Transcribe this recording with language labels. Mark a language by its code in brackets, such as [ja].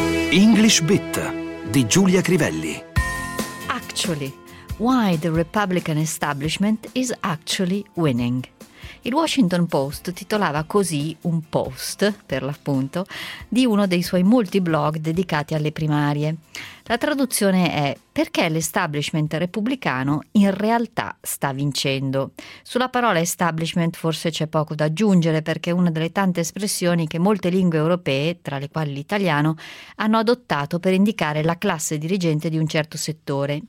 [it] English Bit di Giulia Crivelli. [en] Actually, why the Republican establishment is actually winning. [it] Il Washington Post titolava così un post, per l'appunto, di uno dei suoi molti blog dedicati alle primarie. La traduzione è: perché l'establishment repubblicano in realtà sta vincendo. Sulla parola establishment forse c'è poco da aggiungere, perché è una delle tante espressioni che molte lingue europee, tra le quali l'italiano, hanno adottato per indicare la classe dirigente di un certo settore.